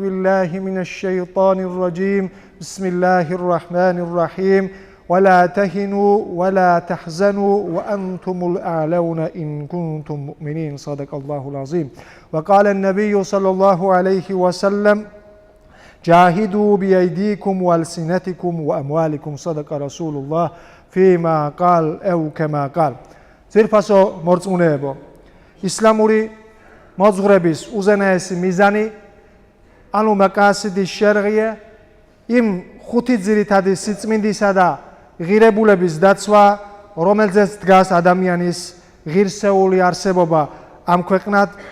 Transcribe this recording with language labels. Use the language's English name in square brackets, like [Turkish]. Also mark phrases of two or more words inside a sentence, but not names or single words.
[Arabic] بالله من الشيطان الرجيم بسم الله الرحمن الرحيم ولا تهنوا ولا تحزنوا وأنتم الأعلون إن كنتم مؤمنين صدق الله العظيم وقال النبي صلى الله عليه وسلم جاهدوا بأيديكم وألسنتكم وأموالكم صدق رسول الله فيما قال أو كما قال [Georgian] ძირფასო მორწმუნეებო ისლამური მოძღვრების უზენაესი მიზანი ანუ [Arabic] مقاصد الشريعة [Georgian] იმ ხუთი ძირითადი სიწმინდისა და ღირებულების დაცვა რომელზეც დგას ადამიანის ღირსეული არსებობა ამ ქვეყნად